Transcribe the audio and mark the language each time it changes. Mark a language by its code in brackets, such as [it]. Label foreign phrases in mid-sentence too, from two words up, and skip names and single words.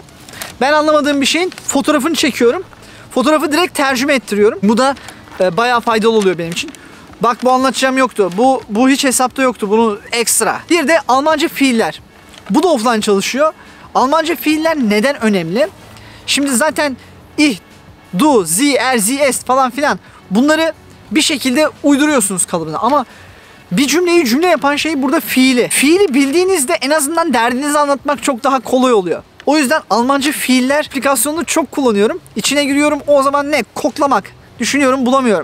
[tr] Ben anlamadığım bir şeyin fotoğrafını çekiyorum. Fotoğrafı direkt tercüme ettiriyorum. Bu da bayağı faydalı oluyor benim için. Bak bu anlatacağım yoktu. Bu hiç hesapta yoktu. Bunu ekstra. Bir de Almanca fiiller. Bu da offline çalışıyor. Almanca fiiller neden önemli? Şimdi zaten [de] ich, du, sie, er, sie, es [tr] falan filan bunları bir şekilde uyduruyorsunuz kalıbına ama bir cümleyi cümle yapan şey burada fiili. Fiili bildiğinizde en azından derdinizi anlatmak çok daha kolay oluyor. O yüzden Almanca fiiller aplikasyonunu çok kullanıyorum. İçine giriyorum, o zaman ne? Koklamak. Düşünüyorum, bulamıyorum.